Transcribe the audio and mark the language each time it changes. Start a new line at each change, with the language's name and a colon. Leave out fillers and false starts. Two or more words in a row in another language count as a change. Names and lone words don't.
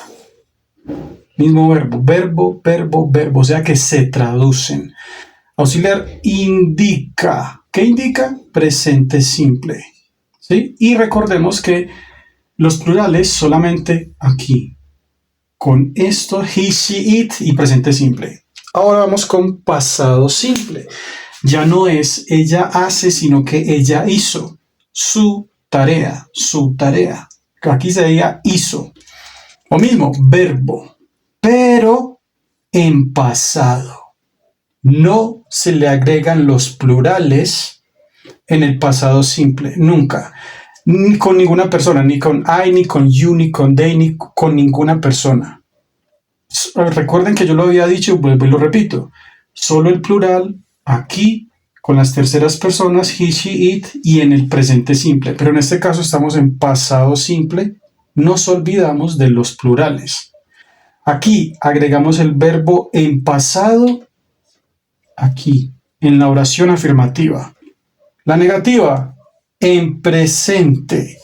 Spanish: Mismo verbo, o sea que se traducen. Auxiliar indica. ¿Qué indica? Presente simple. ¿Sí? Y recordemos que los plurales solamente aquí. Con esto,
English: he, she, it
Spanish: y presente simple. Ahora vamos con pasado simple. Ya no es ella hace, sino que ella hizo su tarea, su tarea. Aquí sería hizo. Lo mismo, verbo, pero en pasado. No se le agregan los plurales en el pasado simple, nunca. Ni con ninguna persona, ni con I, ni con you, ni con they, ni con ninguna persona. Recuerden que yo lo había dicho, vuelvo y lo repito. Solo el plural aquí con las terceras personas,
English: he, she, it
Spanish: y en el presente simple. Pero en este caso estamos en pasado simple. Nos olvidamos de los plurales. Aquí agregamos el verbo en pasado, aquí, en la oración afirmativa. La negativa, en presente.